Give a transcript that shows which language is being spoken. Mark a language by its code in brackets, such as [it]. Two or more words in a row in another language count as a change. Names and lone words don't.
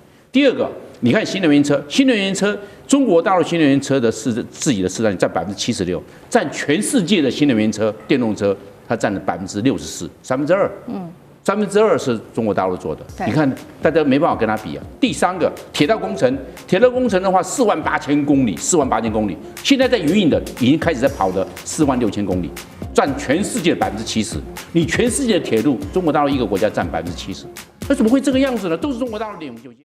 [zh] 第二個，你看新能源車，中國大陸新能源車的自己的市占率占76%，占全世界的新能源車電動車，它占了64%，2%。2%是中國大陸做的，你看大家沒辦法跟它比啊。第三個，鐵道工程的話，48000公里，現在在營運的已經開始在跑的46000公里，占全世界的70%。你全世界的鐵路，中國大陸一個國家占70%，那怎麼會這個樣子呢？都是中國大陸的領先。